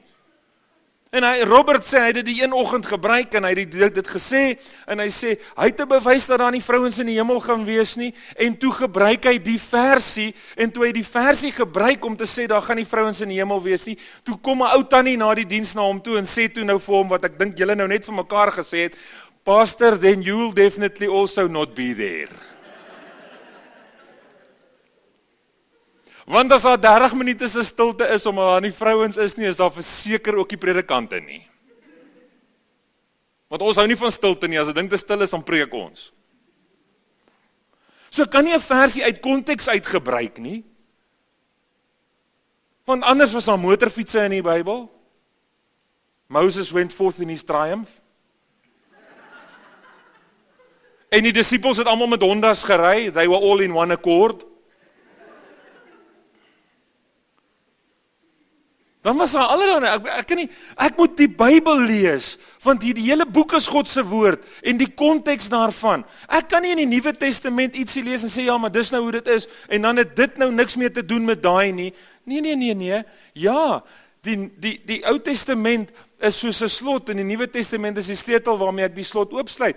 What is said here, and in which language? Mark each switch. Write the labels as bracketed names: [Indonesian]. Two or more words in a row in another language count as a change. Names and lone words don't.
[Afrikaans] En Robert sê, hy het dit die een oggend gebruik, en hy het dit gesê, en hy sê, hy het te bewys dat daar nie vrouens in die hemel gaan wees nie, en toe gebruik hy die versie, en toe hy die versie gebruik om te sê, daar gaan nie vrouens in die hemel wees nie, toe kom 'n ou tannie na die diens na hom toe, en sê toe nou vir hom, wat ek dink julle nou net vir mekaar gesê het, [English] Pastor, then you will definitely also not be there. [Afrikaans] Want as daar 30 minute se stilte is, omdat daar nie vrouens is nie, is daar verseker ook die predikante nie. Want ons hou nie van stilte nie, as 'n ding te stil is, dan preek ons. So kan nie 'n versie uit konteks uitgebruik nie, want anders was daar motorfietsse in die Bybel. [English] Moses went forth in his triumph. [Afrikaans] En die disippels het almal met Hondas gery, [English] they were all in one accord. [Afrikaans] Dan was daar allerlei, ek moet die Bybel lees, want die hele boek is God se woord, en die konteks daarvan. Ek kan nie in die Nuwe Testament ietsie lees en sê, ja, maar dis nou hoe dit is, en dan het dit nou niks meer te doen met daai nie. Nee. Ja, die Ou Testament is soos 'n slot, en die Nuwe Testament is die sleutel waarmee ek die slot oopsluit.